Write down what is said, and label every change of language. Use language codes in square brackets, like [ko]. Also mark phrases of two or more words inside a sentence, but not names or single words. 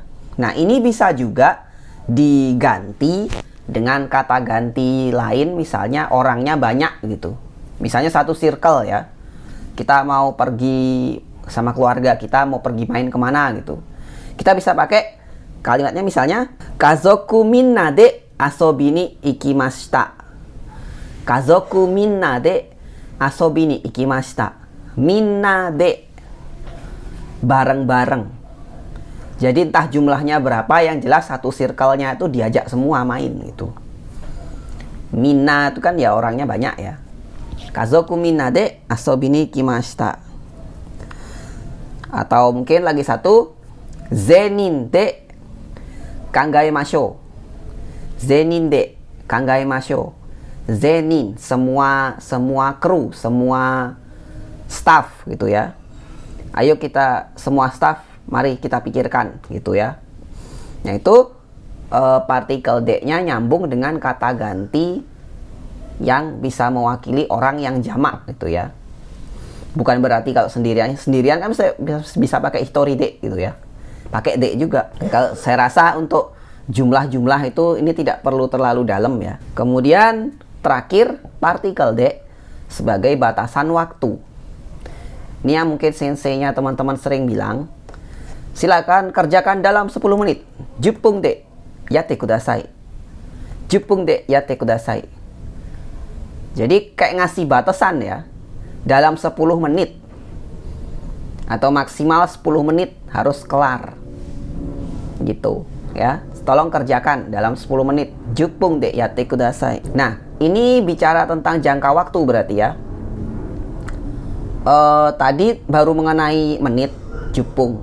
[id] Nah, ini bisa juga diganti dengan kata ganti lain, misalnya orangnya banyak gitu. Misalnya satu circle ya. Kita mau pergi sama keluarga, kita mau pergi main kemana gitu. Kita bisa pakai kalimatnya misalnya [ja] 家族みんなで遊びに行きました. 家族みんなで遊びに行きました. みんなで [id] bareng-bareng. Jadi entah jumlahnya berapa, yang jelas satu circle-nya itu diajak semua main gitu. Minna itu kan ya orangnya banyak ya. [ja] 家族みんなで遊びに行きました. [id] Atau mungkin lagi satu, [ja] 全員で考えましょう. 全員で考えましょう. [id] Zenin, semua kru, semua staff gitu ya. Ayo kita semua staff, mari kita pikirkan gitu ya. Nah itu partikel D-nya nyambung dengan kata ganti yang bisa mewakili orang yang jamak gitu ya. Bukan berarti kalau sendirian kan bisa pakai history D gitu ya. Pakai D juga. Kalau saya rasa untuk jumlah-jumlah itu ini tidak perlu terlalu dalam ya. Kemudian terakhir partikel D sebagai batasan waktu. Ini yang mungkin senseinya teman-teman sering bilang, silakan kerjakan dalam 10 menit. [ja] 十分でやってください. 十分でやってください. [id] Jadi kayak ngasih batasan ya. Dalam 10 menit. Atau maksimal 10 menit harus kelar. Gitu ya. Tolong kerjakan dalam 10 menit. [ja] 十分でやってください. [id] Nah, ini bicara tentang jangka waktu berarti ya. Tadi baru mengenai menit, juppung.